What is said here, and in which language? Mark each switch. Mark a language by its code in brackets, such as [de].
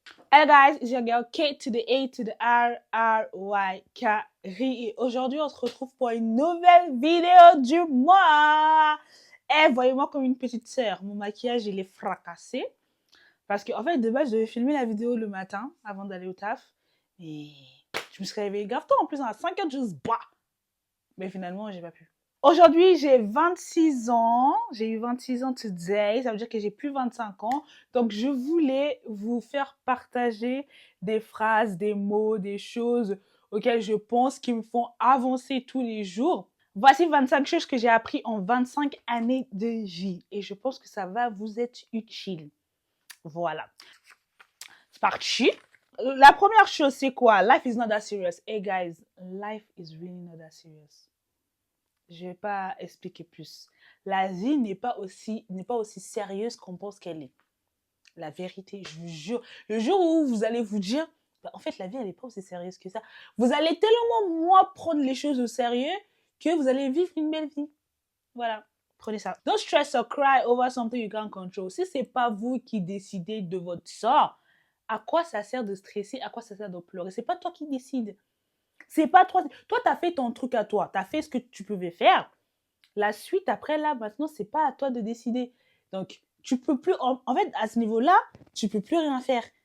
[en] Hello guys, it's your girl K to the A to the R R Y K Ri. [fr] Et aujourd'hui, on se retrouve pour une nouvelle vidéo du mois. Eh, voyez-moi comme une petite sœur. Mon maquillage, il est fracassé. Parce qu'en fait, de base, je devais filmer la vidéo le matin avant d'aller au taf. Et je me suis réveillée grave tôt. En plus, à 5 heures, juste bah. Mais finalement, j'ai pas pu. Aujourd'hui, j'ai 26 ans. J'ai eu 26 ans [en] today. [fr] Ça veut dire que j'ai plus 25 ans. Donc, je voulais vous faire partager des phrases, des mots, des choses auxquelles je pense qui me font avancer tous les jours. Voici 25 choses que j'ai appris en 25 années de vie. Et je pense que ça va vous être utile. Voilà. C'est parti. La première chose, c'est quoi? [en] Life is not that serious. Hey guys, life is really not that serious. [fr] Je vais pas expliquer plus. La vie n'est pas aussi sérieuse qu'on pense qu'elle est. La vérité, je vous jure. Le jour où vous allez vous dire, bah, en fait, la vie, elle n'est pas aussi sérieuse que ça. Vous allez tellement moins prendre les choses au sérieux que vous allez vivre une belle vie. Voilà. Prenez ça. [en] Don't stress or cry over something you can't control. [fr] Si c'est pas vous qui décidez de votre sort, à quoi ça sert de stresser? À quoi ça sert de pleurer? C'est pas toi qui décides. C'est pas toi. Toi, t'as fait ton truc à toi. T'as fait ce que tu pouvais faire. La suite, après, là, maintenant, c'est pas à toi de décider. Donc, tu peux plus, en fait, à ce niveau-là, tu peux plus rien faire.